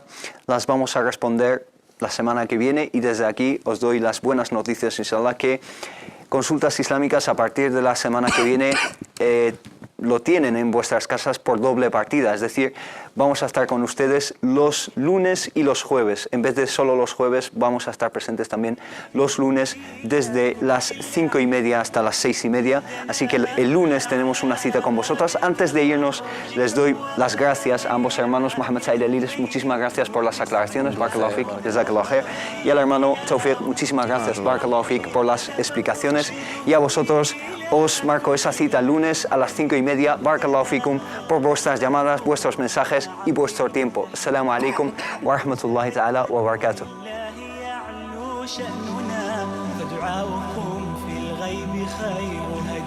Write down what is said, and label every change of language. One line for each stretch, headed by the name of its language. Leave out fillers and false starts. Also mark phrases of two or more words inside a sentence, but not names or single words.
Spanish: Las vamos a responder la semana que viene, y desde aquí os doy las buenas noticias, inshallah, que Consultas Islámicas a partir de la semana que viene lo tienen en vuestras casas por doble partida, es decir, vamos a estar con ustedes los lunes y los jueves. En vez de solo los jueves, vamos a estar presentes también los lunes desde las 5:30 hasta las 6:30. Así que el lunes tenemos una cita con vosotras. Antes de irnos, les doy las gracias a ambos hermanos. Mohamed Said Elides, muchísimas gracias por las aclaraciones.
Arabic: بارك الله فيك، جزاك الله خير.
Spanish: Y al hermano Tawfiq, muchísimas gracias.
Arabic: بارك الله فيك,
Spanish: por las explicaciones. Y a vosotros os marco esa cita el lunes a las 5:30.
Arabic: بارك الله فيكم,
Spanish: por vuestras llamadas, vuestros mensajes y vuestro tiempo.
Arabic: السلام عليكم ورحمة الله تعالى وبركاته. فدعاؤكم في الغيب خير